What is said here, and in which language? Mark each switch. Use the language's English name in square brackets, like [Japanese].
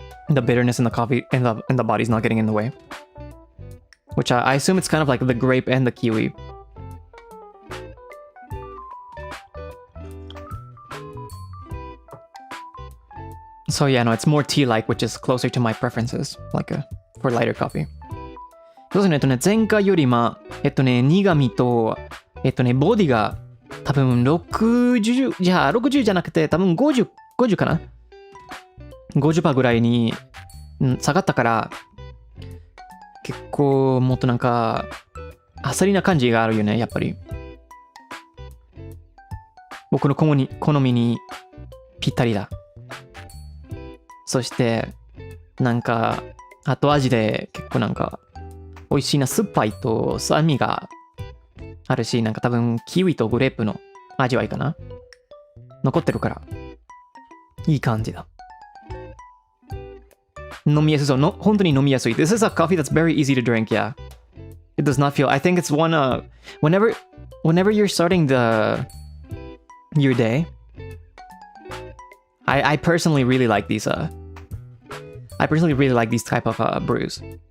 [English] The bitterness in the coffee in the body is not getting in the way. Which I assume it's kind of like the grape and the kiwi. So yeah, no, it's more tea-like, which is closer to my preferences, for lighter coffee. [Japanese] そうですね、前回より苦味と、ボディが多分60じゃなくて多分50かな ?50% ぐらいに下がったから、結構もっとなんか、あっさりな感じがあるよね、やっぱり。僕の好みにぴったりだ。そしてなんか後味で結構なんか美味しいな、酸っぱいと酸味があるし、なんか多分キウイとグレープの味わいかな。残ってるから、いい感じだ。飲みやすそう。の、本当に飲みやすい。 [English] This is a coffee that's very easy to drink, yeah. It does not feel... I think it's one, whenever you're starting your day, I personally really like these, I personally really like these type of brews.